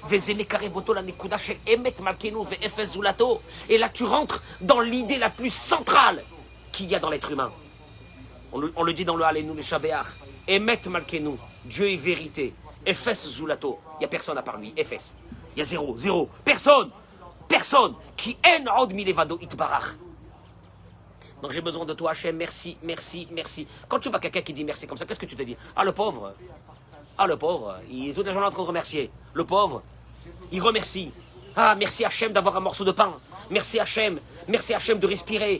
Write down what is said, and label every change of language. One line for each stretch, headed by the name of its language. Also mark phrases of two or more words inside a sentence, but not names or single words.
French: Et là, tu rentres dans l'idée la plus centrale qu'il y a dans l'être humain. On le dit dans le
Hebrew: עלינו לשבח. אמת מלכנו,
French: Dieu est vérité.
Hebrew: אפס זולתו,
French: il n'y a personne à part lui. Efes, il y a zéro. Personne.
Hebrew: כי אין עוד מלבדו יתברך.
French: Donc j'ai besoin de toi, Hachem, merci. Quand tu vois quelqu'un qui dit merci comme ça, qu'est-ce que tu te dis? Ah, le pauvre, il est toute la journée en train de remercier. Le pauvre, il remercie. Ah, merci Hachem d'avoir un morceau de pain. Merci Hachem de respirer.